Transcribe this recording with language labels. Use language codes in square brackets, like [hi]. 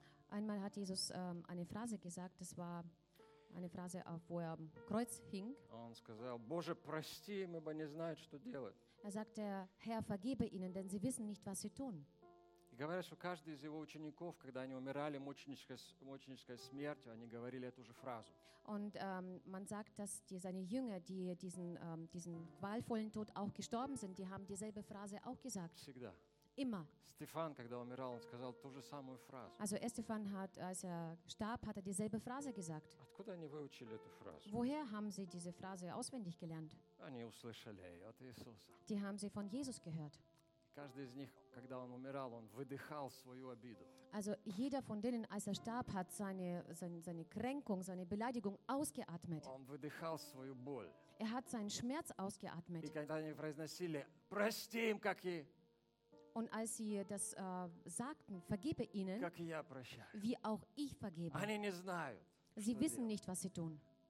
[de] Einmal hat Jesus eine Phrase gesagt, das war eine Phrase, wo er am Kreuz hing. [ru] Сказал, Боже, прости, не знают, [de] er sagte, Herr, vergebe ihnen, denn sie wissen nicht, was sie tun. Und man sagt, dass seine Jünger, die diesen qualvollen Tod auch gestorben sind, die haben dieselbe Phrase auch gesagt. [ru] Всегда. [de] Immer. [ru] Стефан, когда умирал, он сказал ту же самую фразу. [de] Also Stefan hat, als er starb, hat er dieselbe Phrase gesagt. [ru] Откуда они выучили эту фразу? [de] Woher haben sie diese Phrase auswendig gelernt? [ru] Они услышали ее от Иисуса. [de] Die haben sie von Jesus gehört. [ru] Каждый из них, когда он умирал, он выдыхал свою обиду. [de] Also jeder von denen, als er starb, hat seine Kränkung, seine Beleidigung ausgeatmet. [ru] Он выдыхал свою боль. [de] Er hat seinen Schmerz ausgeatmet. [ru] И когда они произносили, прости им, как и [de] Und als sie das sagten, vergebe ihnen, wie auch ich vergebe. [ru] Знают, [de] sie wissen [ru] делать. [de] Nicht, was sie tun.